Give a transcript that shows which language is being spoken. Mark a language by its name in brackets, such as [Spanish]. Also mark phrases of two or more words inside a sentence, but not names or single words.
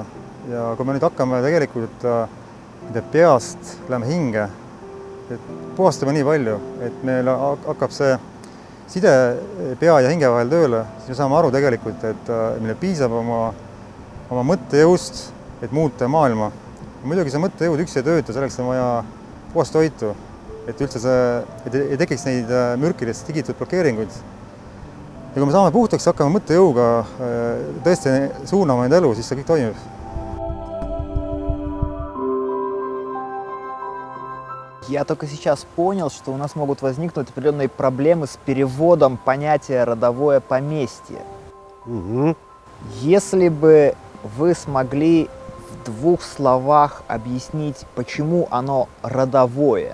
[Estonian] Ja kui me nüüd hakkame tegelikult peast, läheme hinge, et puhastame nii palju, et meil hakkab see side pea ja hinge vahel tööle, siis me saame aru tegelikult, et meile piisab oma mõttejõust, et muuta maailma. Muidugi see mõttejõud üksi ei tööta, selleks on vaja puhast toitu, et üldse ei tekiks neid mürkidest tigitud blokeeringuid. Ja kui me saame puhtaks, hakkame mõttejõuga tõesti suunama enda elu, siis see kõik toimib. [Russian] Я только сейчас понял, что у нас могут возникнуть определенные проблемы с переводом понятия «родовое поместье». Угу. Если бы вы смогли в двух словах объяснить, почему оно родовое.